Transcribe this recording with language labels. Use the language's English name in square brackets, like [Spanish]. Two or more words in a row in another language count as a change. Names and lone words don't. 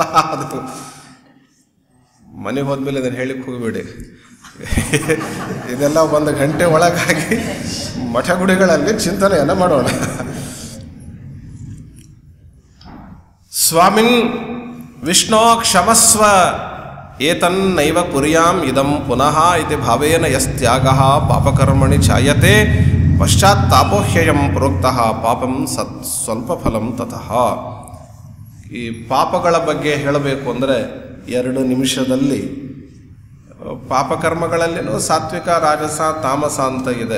[Kannada] ಅದು ಮನೆಗೆ ಹೋದ್ಮೇಲೆ ಇದನ್ನು ಹೇಳಿಕ್ಕೆ ಹೋಗಬೇಡಿ. ಇದೆಲ್ಲ 1 ಗಂಟೆ ಒಳಗಾಗಿ ಮಠ ಗುಡಿಗಳಲ್ಲಿ ಚಿಂತನೆಯನ್ನು ಮಾಡೋಣ. [Sanskrit] ಸ್ವಾಮಿನ್ ವಿಷ್ಣೋ ಕ್ಷಮಸ್ವ ಏತನ್ನೈವ ಕುರ್ಯಾಂ ಇದಂ ಪುನಃ ಇತಿ ಭಾವೇನ ಯಸ್ತ್ಯಾಗಃ ಪಾಪಕರ್ಮಣಿ ಛಾಯತೆ ಪಶ್ಚಾತ್ತಾಪೋಹ್ಯಯಂ ಪ್ರೋಕ್ತಃ ಪಾಪಂ ಸ್ವಲ್ಪ ಫಲಂ ತತಃ. [Kannada] ಈ ಪಾಪಗಳ ಬಗ್ಗೆ ಹೇಳಬೇಕು ಅಂದರೆ 2 ನಿಮಿಷದಲ್ಲಿ. ಪಾಪಕರ್ಮಗಳಲ್ಲೇನೂ ಸಾತ್ವಿಕ, ರಾಜಸ, ತಾಮಸ ಅಂತ ಇದೆ.